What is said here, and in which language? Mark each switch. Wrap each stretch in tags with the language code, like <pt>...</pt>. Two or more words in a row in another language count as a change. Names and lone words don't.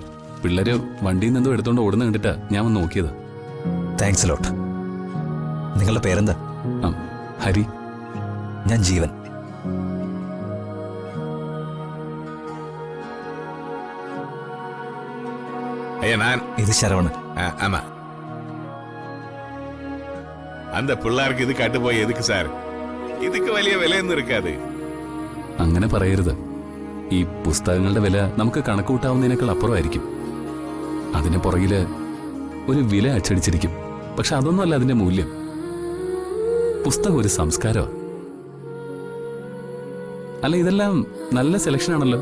<ml>പിള്ളേര് വണ്ടിയിൽ നിന്നും എടുത്തോണ്ട് ഓടുന്ന കണ്ടിട്ടാ ഞാൻ വന്ന് നോക്കിയത്.</ml> <en>thanks lot.</en> <ml>നിങ്ങളുടെ പേരെന്താ? ഹരി. ഞാൻ ജീവൻ. ഇത് ശരവണൻ.</ml> <ta>ஆமா அந்த பிள்ளைக்கு இது காட்டு போய் எதுக்கு சார்? இதுக்கு</ta> <ml>വലിയ വിലയൊന്നും</ml> <ta>இருக்காது.</ta> <ml>അങ്ങനെ പറയരുത്. ഈ പുസ്തകങ്ങളുടെ വില നമുക്ക് കണക്കുകൂട്ടാവുന്നതിനേക്കാൾ അപ്പുറമായിരിക്കും. അതിന് പുറകില് ഒരു വില അച്ചടിച്ചിരിക്കും. പക്ഷെ അതൊന്നുമല്ല അതിന്റെ മൂല്യം. പുസ്തകം ഒരു സംസ്കാരമാണ്. അല്ല, ഇതെല്ലാം നല്ല സെലക്ഷൻ ആണല്ലോ.</ml>